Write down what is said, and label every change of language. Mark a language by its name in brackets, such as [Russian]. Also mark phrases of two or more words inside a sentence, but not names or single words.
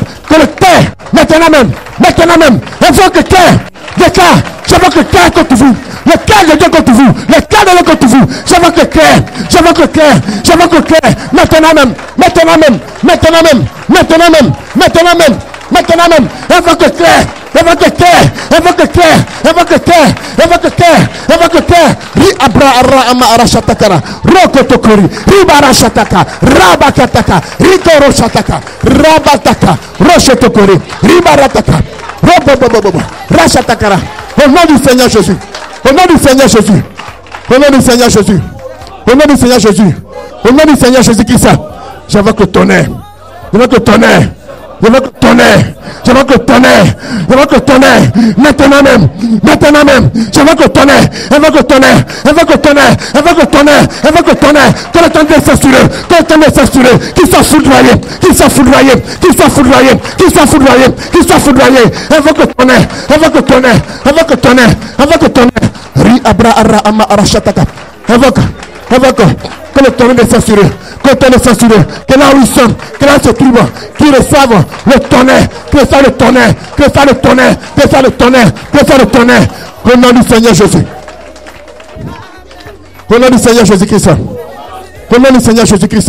[French] Que le cœur, maintenant même, invoque le cœur, déclare, j'invoque le cœur contre vous, le cœur de Dieu contre vous, le cœur de Dieu contre vous. J'invoque le cœur, j'invoque le cœur, j'invoque le cœur, maintenant même, maintenant même, maintenant même, maintenant même, maintenant même, maintenant même, invoque le cœur. Invoque le cœur, invoque le cœur, invoque le cœur, invoque le cœur, invoque le cœur. Ri abra ara ama ara shatakara, rokotokori, ribara shataka, rabakataka, rikoro shataka, rabataka, roshotokori, ribarataka, robobobobo, rashatakara. Au nom du Seigneur Jésus, au nom du Seigneur Jésus, au nom du Seigneur Jésus, au nom du Seigneur Jésus, au nom du Seigneur Jésus-Christ, j'invoque le tonnerre, j'invoque le tonnerre. J'invoque le tonnerre, j'invoque le tonnerre, j'invoque le tonnerre, maintenant même, j'invoque le tonnerre, invoque le tonnerre, invoque le tonnerre, invoque le tonnerre, invoque le tonnerre, que le tonnerre soit sur eux, que le tonnerre soit sur eux, qu'il soit foudroyé, qu'il soit foudroyé, qu'il soit foudroyé, qu'il soit foudroyé, qu'il soit foudroyé, invoque le tonnerre, invoque le tonnerre, invoque le tonnerre, invoque le tonnerre, ri abra ara ama ara shataka, invoque, que le tonnerre soit sur eux, que le tonnerre soit sur eux, que là où ils sont, que là où ils se trouvent, qu'ils reçoivent le tonnerre, que ça le tonnerre, que ça le tonnerre, que ça le tonnerre, que ça le tonnerre, au nom du Seigneur Jésus. Au nom du Seigneur Jésus-Christ. Au nom du Seigneur Jésus-Christ.